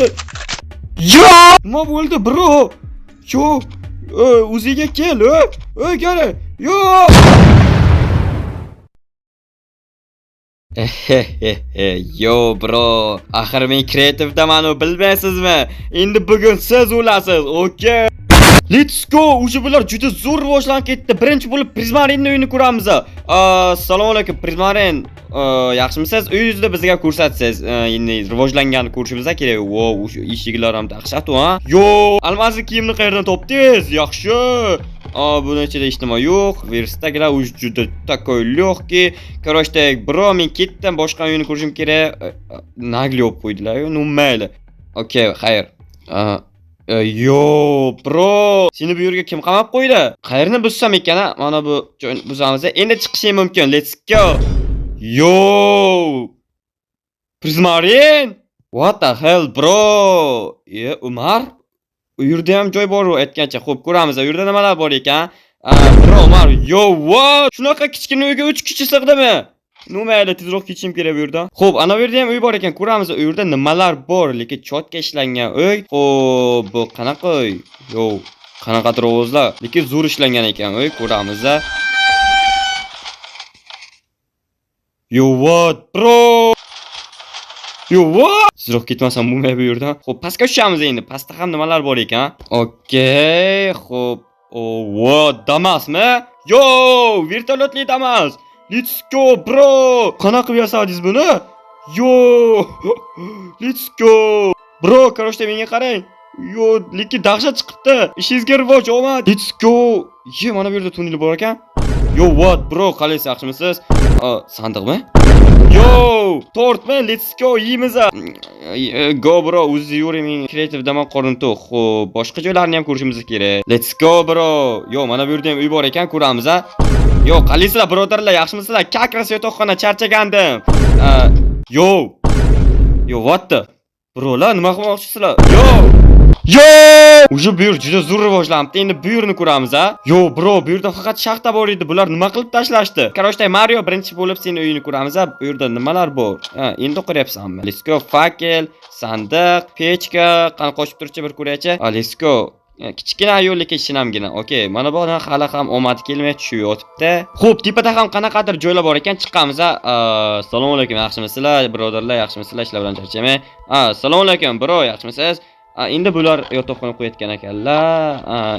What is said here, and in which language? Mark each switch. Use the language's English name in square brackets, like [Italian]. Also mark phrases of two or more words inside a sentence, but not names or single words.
[Uzbek] Yo, nima bo'ldi bro? Yo, o'ziga kel, gari. Yo! Yo bro, axir men kreativdaman-u, bilmaysizmi? Endi bugun siz o'lasiz, okey? [English] Let's go! [Uzbek] O'sha bular juda zo'r rivojlanib ketdi. Birinchi bo'lib Prismarinning uyini ko'ramiz. Assalomu alaykum Prismarin. Yaxshimisiz? Uyingizni bizga ko'rsatsangiz, endi rivojlanganini ko'rishimiz kerak. Wow, o'sha eshiklar ham dahshat-ku, ha? Yo, almasli kiyimni qayerdan topdingiz? Yaxshi. Buni ichida hech nima yo'q. Verstagilar o'zi juda [Russian] такой лёгкий. [Uzbek] Короче, bro, men ketdim, boshqa uyni ko'rishim kerak. Nagli olib qo'ydilar-ku, mayli. Okey, xayr. Yo, bro, seni bu yerga kim qamab qo'ydi? Qayerni bussam ekan, mana bu joyni buzamiz. Endi chiqishim mumkin. [English] Let's go. Yo! Prismarin? What the hell, bro? [Uzbek] Umar? U yerda ham joy bor-ku, aytgancha. Xo'p, ko'ramiz. U yerda nimalar bor ekan? Bro, Umar. Yo, what? Shunaqa kichkina uyga 3 kishi sig'dimi? Mayli, tezroq ketishim kerak bu yerdan. Xo'p, ana bu yerda ham uy bor ekan. Ko'ramiz, u yerda nimalar bor, lekin chotga ishlangan uy. Xo'p, bu qanaqa uy? Yo, qanaqadir ovozlar, lekin zo'r ishlangan ekan uy. Ko'ramiz. [English] Yo, what, bro? Yo, what? [Uzbek] Tezroq ketmasam bo'lmaydi bu yerdan. Xo'p, pastga tushamiz endi. Pastda ham nimalar bor ekan? Okey, xo'p. what Damasmi? Yo, vertolyotli Damas. [English] Let's go bro. [Uzbek] Qanaqa qilib yasadingiz buni? [English] Yo, let's go. Bro, [Uzbek] короче, menga qarang. Yo, lekin dahshat chiqibdi. Ishingizga rivoj, omad. [English] Let's go. [Uzbek] Ye, mana bu yerda tunnel bor ekan. [English] Yo, what bro, [Uzbek] qalaysiz, yaxshimisiz? Sandiqmi? Yo, tortmi? [English] Let's go, yeymiz. Go bro, [Uzbek] o'zi yuring, kreativ damoq qorin to'q. Xo'p, boshqa joylarni ham ko'rishimiz kerak. [English] Let's go bro. [Uzbek] Yo, mana bu yerda ham uy bor ekan, ko'ramiz a. Yo, qalaysizlar birodarlar, yaxshimisizlar? Kakras yotoqxona, charchagandim. [English] Yo. Yo, what the? [Uzbek] Brolar, nima qilmoqchisizlar? Yo! Uje bu yer juda zo'r rivojlanibdi. Endi bu yerni ko'ramiz a. Yo bro, bu yerda faqat shaxta bor edi. Bular nima qilib tashlashdi? Короче, Mario birinchi bo'lib seni uyini ko'ramiz a. Bu yerda nimalar bor? Endi ko'ryapsanmi? [English] Let's go, [Uzbek] fakel, sandiq, pechka, qani qo'shib turchi bir ko'raychi. [English] Let's go. [Uzbek] Kichkina yo'l lekin shinamgina. Okay, mana bu hali ham omad kelmay tushib yotibdi. Xo'p, tepada ham qanaqadir joylar bor ekan, chiqqanmiz a. Assalomu alaykum, yaxshimisizlar? Birodarlar, yaxshimisizlar? Ishlar bilan charchamay. Assalomu alaykum, bro, yaxshimisiz? Endi bular yotoqxona qo'yayotgan ekanlar.